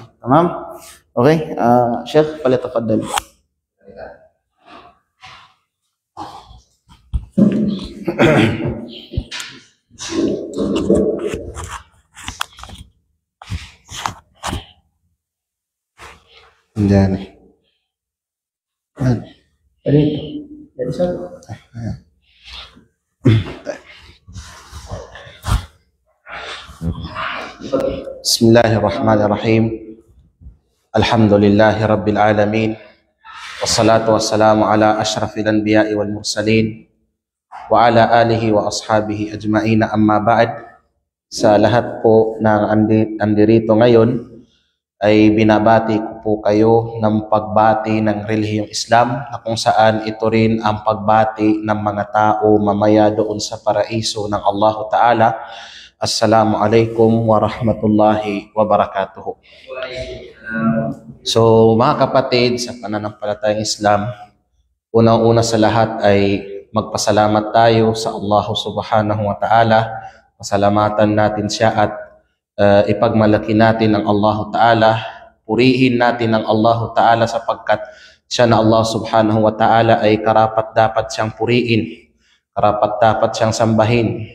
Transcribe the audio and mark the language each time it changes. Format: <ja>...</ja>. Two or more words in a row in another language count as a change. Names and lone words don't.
<tl>Tamam? Okay? Sheikh, palitafaddal. Diyan.</tl> <id>Dari satu.</id> <ar>بسم الله الرحمن الرحيم. الحمد لله رب العالمين. والصلاة والسلام على أشرف الأنبياء والمرسلين وعلى آله وأصحابه أجمعين، أما بعد.</ar> <tl>Sa lahat po ng andirito ngayon ay binabati ko po kayo ng pagbati ng relihiyong Islam na kung saan ito rin ang pagbati ng mga tao mamaya doon sa paraiso ng</tl> <ar>الله تعالى. السلام عليكم ورحمة الله وبركاته.</ar> <tl>So mga kapatid, sa pananampalatayang Islam, unang-una sa lahat ay magpasalamat tayo sa</tl> <ar>الله سبحانه وتعالى.</ar> <tl>Pasalamatan natin siya at ipagmalaki natin ang</tl> <ar>الله تعالى,</ar> <tl>purihin natin ang</tl> <ar>الله تعالى</ar> <tl>sapagkat siya na</tl> <ar>الله سبحانه وتعالى</ar> <tl>ay karapat dapat siyang purihin, karapat dapat siyang sambahin.</tl>